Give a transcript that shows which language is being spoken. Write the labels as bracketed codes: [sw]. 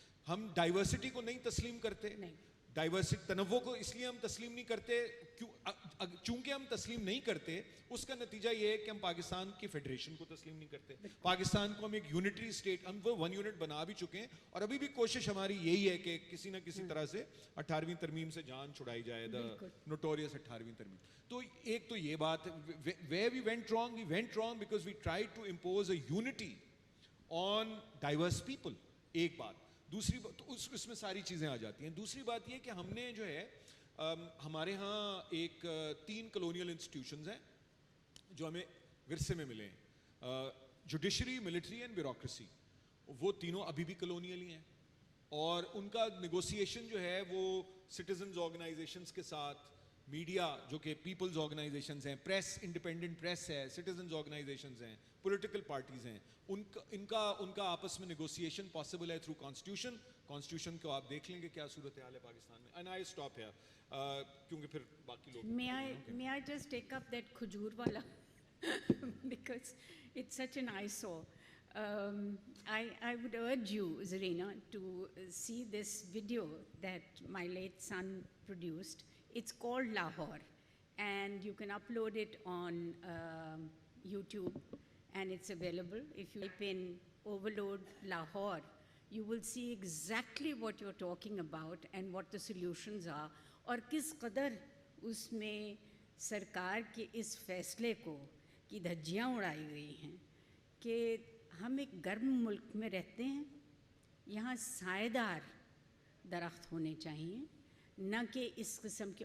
[ur] ہم ڈائیورسٹی کو نہیں تسلیم کرتے, ڈائیورسٹی تنوع کو اس لیے ہم تسلیم نہیں کرتے چونکہ ہم تسلیم نہیں کرتے, اس کا نتیجہ یہ ہے کہ ہم پاکستان کی فیڈریشن کو تسلیم نہیں کرتے. پاکستان کو ہم ایک یونٹری اسٹیٹ, ہم وہ 1 یونٹ بنا بھی چکے ہیں, اور ابھی بھی کوشش ہماری یہی ہے کہ کسی نہ کسی طرح سے 18ویں ترمیم سے جان چھڑائی جائے, دا نوٹوریس 18ویں ترمیم. تو ایک تو یہ بات, [en] where we went wrong because we tried to impose a unity on diverse people. [ur] ایک بات. دوسری بات, اس میں ساری چیزیں آ جاتی ہیں. دوسری بات یہ کہ ہم نے جو ہے ہمارے ہاں 3 کلونیل انسٹیٹیوشنز ہیں جو ہمیں ورثے میں ملے ہیں, جوڈیشری, ملٹری اینڈ بیوروکریسی. وہ تینوں ابھی بھی کلونیل ہی ہیں, اور ان کا نیگوسیشن جو ہے وہ سٹیزنز آرگنائزیشنز کے ساتھ, میڈیا جو کہ پیپلز آرگنائزیشنز ہیں, پریس, انڈیپینڈنٹ پریس ہے, سٹیزنز آرگنائزیشنز ہیں, پولیٹیکل پارٹیز ہیں, ان کا آپس میں نیگوسیشن پاسبل ہے تھرو کانسٹیٹیوشن. کانسٹیٹیوشن کو آپ دیکھ لیں گے کیا صورتحال ہے پاکستان میں. [en] and I stop here [ur] کیونکہ پھر باقی لوگ. [en] May I just take up that [ur] کھجور والا [en] because it's such an eyesore. I would urge you, Zarina, to see this video that my late son produced. It's called Lahore, and you can upload it on YouTube, and it's available. If you type in overload Lahore, you will see exactly what you're talking about and what the solutions are, [ur] اور کس قدر اس میں سرکار کے اس فیصلے کو کی دھجیاں اڑائی گئی ہیں کہ ہم ایک گرم ملک میں رہتے ہیں, یہاں سائے دار درخت ہونے چاہیے, نہ کہ اس قسم کے.